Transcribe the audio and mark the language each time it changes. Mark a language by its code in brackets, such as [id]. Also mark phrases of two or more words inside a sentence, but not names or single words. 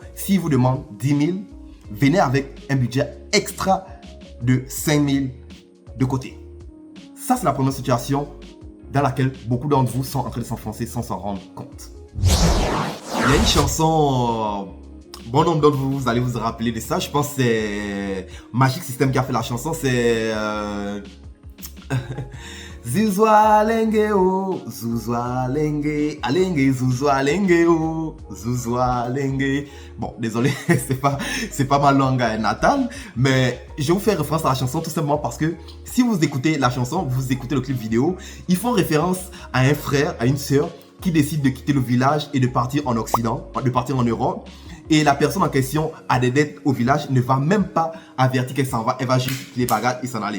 [fr] S'il vous demande 10 000, venez avec un budget extra de 5 000 de côté. Ça, c'est la première situation dans laquelle beaucoup d'entre vous sont en train de s'enfoncer sans s'en rendre compte. Il y a une chanson, bon nombre d'entre vous, vous allez vous rappeler de ça. Je pense que c'est Magic System qui a fait la chanson. C'est... Zuzwa lenge o, zuzwa lenge, alenge zuzwa lenge o, zuzwa lenge. Bon, désolé, c'est pas ma langue natale, mais je vous fais référence à la chanson tout simplement parce que si vous écoutez la chanson, vous écoutez le clip vidéo, ils font référence à un frère, à une sœur qui décide de quitter le village et de partir en Occident, de partir en Europe. Et la personne en question a des dettes au village, ne va même pas avertir qu'elle s'en va, elle va juste quitter les bagages et s'en aller.